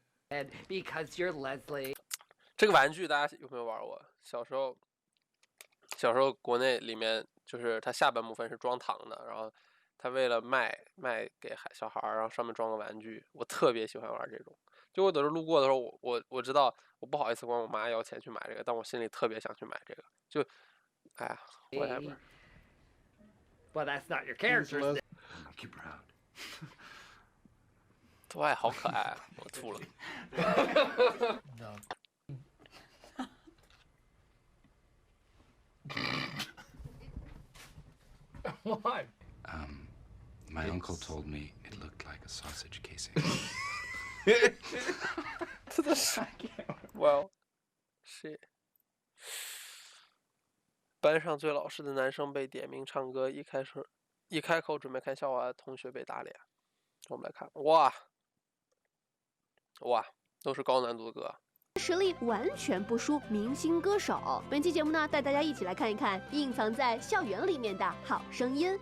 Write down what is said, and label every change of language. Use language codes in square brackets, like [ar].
[en] And because you're Leslie. [zh] 这个玩具大家有没有玩过？小时候国内里面就是它下半部分是装糖的，然后它为了卖给小孩儿，然后上面装个玩具。我特别喜欢玩这种。就我有时候路过的时候，我知道我不好意思管我妈要钱去买这个，但我心里特别想去买这个。就，哎呀 ， [en] whatever。 Well, that's not your character. Make you proud. [zh] 对，好可爱，我吐了。 [en] No. What? My uncle told me it looked like a sausage casing. [zh] 真的是 ， [en] Well， shit。 [zh] 班上最老实的男生被点名唱歌，一开口准备看笑话，同学被打脸。我们来看，哇，都是高难度的歌。实力完全不输明星歌手。本期节目呢，带大家一起来看一看隐藏在校园里面的好声音。